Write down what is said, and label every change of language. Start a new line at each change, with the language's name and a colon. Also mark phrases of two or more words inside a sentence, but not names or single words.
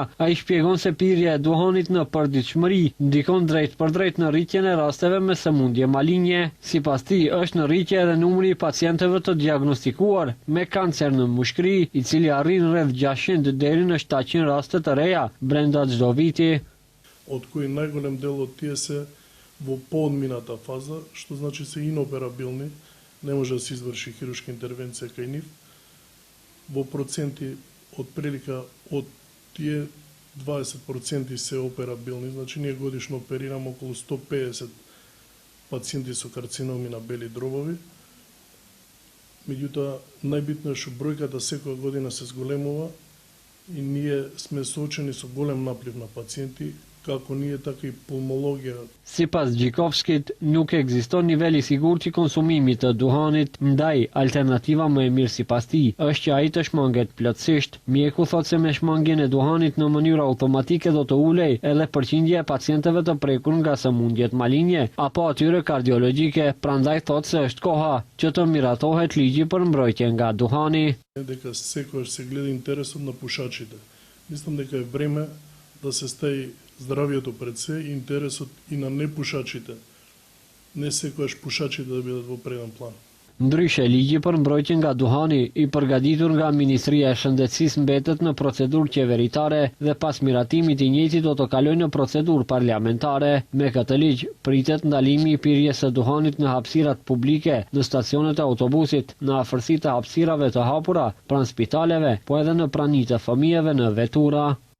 Albanian: Ai shpjegon se pirja e duhanit në përditshmëri ndikon drejt për drejt në rritjen e rasteve me sëmundje malinje. Sipas tij, është në rritje edhe numri i pacientëve të diagnostikuar me kancer në mushkëri, i cili arrin rreth 600 deri në 700 raste të reja brenda çdo viti.
Macedonian: Од кои најголем дел од тие се во поодмината фаза, што значи се инооперабилни, не може да се изврши хируршка интервенција кај нив. Во проценти отприлика од тие 20% се операбилни, значи ние годишно оперираме околу 150 пациенти со карциноми на бели дробови. Меѓутоа, најбитно е што бројката секоја година се зголемува и ние сме соочени со голем наплив на пациенти, како није тако и пулмологја.
Albanian: Sipas Gjikovskit, nuk ekziston nivel i sigurt i konsumimit të duhanit, ndaj alternativa më e mirë sipas tij është që ai të shmanget plotësisht. Mjeku thotë se me shmangjen e duhanit në mënyrë automatike do të ulej edhe përqindja e pacientëve të prekur nga sëmundjet malinje apo atyre kardiologjike, prandaj thotë se është koha që të miratohet ligji për mbrojtje nga duhani.
Macedonian: Дека секогаш се гледа интересот на пушачите. Мислам дека е време да се стави здравието пред се и интересот и на непушачите. Не секогаш пушачите да бидат во преден план.
Albanian: Ndryshe, ligji për mbrojtjen nga duhani i përgatitur nga Ministria e Shëndetësisë mbetet në procedurë qeveritare dhe pas miratimit i njëjti do të kalojë në procedurë parlamentare. Me këtë ligj pritet ndalimi i pirjes së duhanit në hapësirat publike, në stacionet e autobusit, në afërsi të hapësirave të hapura, pranë spitaleve, po edhe në pranitë të fëmijëve në vetura.